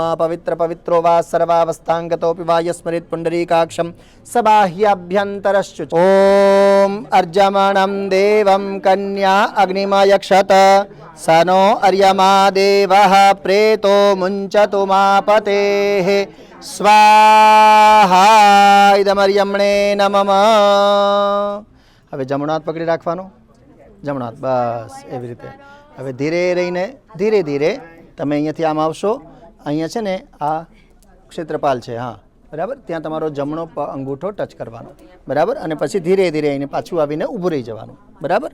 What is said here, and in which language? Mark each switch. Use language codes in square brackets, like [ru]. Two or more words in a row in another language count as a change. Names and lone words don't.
[sa] पवित्र पवित्रो वा सर्वावस्थांगतोऽपि वा यस्मरेत् पुण्डरीकाक्षं सबाह्यभ्यन्तरश्च. ओम अर्जमणं देवं कन्या अग्निमयक्षत स नो अर्यमा देवः प्रेतो मुञ्चतु मापतेः. स्वाहा इदमर्यमणे नमः. [gu] હવે જમણો હાથ પકડી રાખવાનો, જમણો હાથ બસ એવી રીતે. હવે ધીરે રહીને ધીરે ધીરે તમે અહીંયાથી આમ આવશો, અહીંયા છે ને આ ક્ષેત્રપાલ છે, હા બરાબર, ત્યાં તમારો જમણો અંગૂઠો ટચ કરવાનો, બરાબર, અને પછી ધીરે ધીરે એને પાછું આવીને ઊભું રહી જવાનું, બરાબર.